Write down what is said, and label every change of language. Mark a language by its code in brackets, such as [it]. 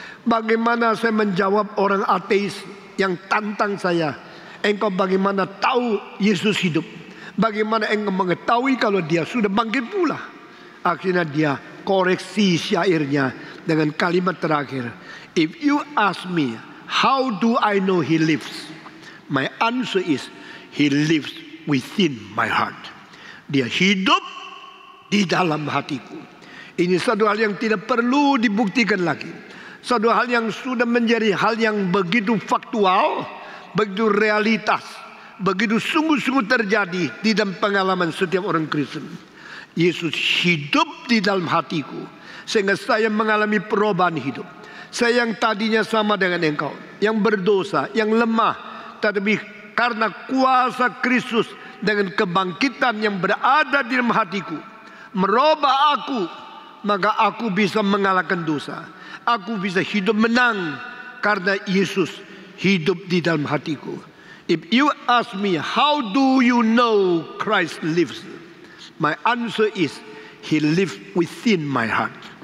[id] Bagaimana saya menjawab orang ateis yang tantang saya? Engkau bagaimana tahu Yesus hidup? Bagaimana engkau mengetahui kalau dia sudah bangkit pula? Akhirnya dia koreksi syairnya dengan kalimat terakhir. [en] If you ask me, how do I know he lives? My answer is, he lives within my heart. [id] Dia hidup di dalam hatiku. Ini satu hal yang tidak perlu dibuktikan lagi. Satu hal yang sudah menjadi hal yang begitu faktual, begitu realitas, begitu sungguh-sungguh terjadi di dalam pengalaman setiap orang Kristen. Yesus hidup di dalam hatiku, sehingga saya mengalami perubahan hidup. Saya yang tadinya sama dengan engkau, yang berdosa, yang lemah, tetapi karena kuasa Kristus dengan kebangkitan yang berada di dalam hatiku, merubah aku, maka aku bisa mengalahkan dosa. Aku bisa hidup menang karena Yesus hidup di dalam hatiku. [en] If you ask me, how do you know Christ lives? My answer is, He lives within my heart.